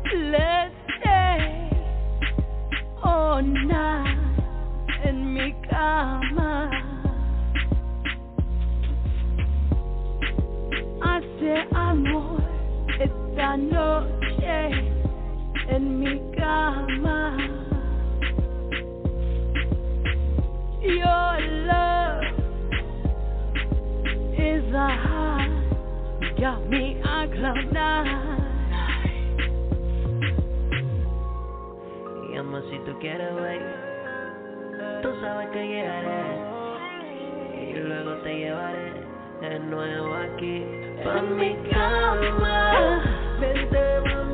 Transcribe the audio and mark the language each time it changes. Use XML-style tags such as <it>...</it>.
<en>Let's stay all night</en> <es>en mi cama. Hace amor esta noche en mi cama.</es> <en>Your love is a high, got me on cloud 9.</en> <es>Llama si tú quieres ver, tú sabes que llegaré y luego te llevaré de nuevo aquí pa' mi cama. Vente</es>